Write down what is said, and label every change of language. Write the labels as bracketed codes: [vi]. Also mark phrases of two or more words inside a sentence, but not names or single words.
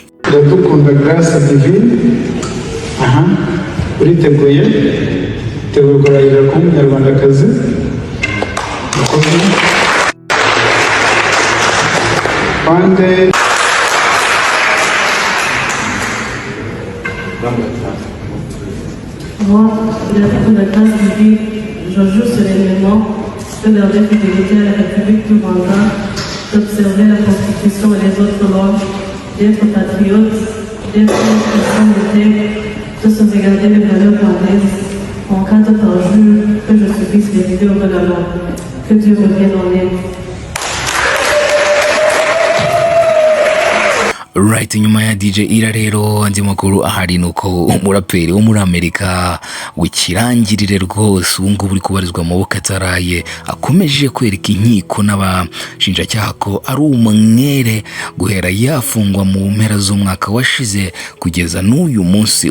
[rw] Iradukunda Grace Divine, uriteguye kurahirira kuba umunyarwandakazi. [fr] Moi, Iradukunda Grace Divine, je jure solennellement de garder fidélité à la République du Rwanda, d'observer la Constitution et les autres lois, d'être patriote, d'être sans noter, de sauvegarder les valeurs rwandaises, en cas de parjure que je subisse les vidéos de la loi. Que Dieu me vienne en aide. [rw] Right, nyuma ya DJ Ira rero andi makuru ahari nuko umuraperi wo muri Amerika wikirangirire rwose ubu ngubu uri kubarizwa mu maboko ataraye akomeje kwereka inkiko n'abashinjacyaha ko ari umwere guhera yafungwa mu mpera z'umwaka washize kugeza n'uyu munsi.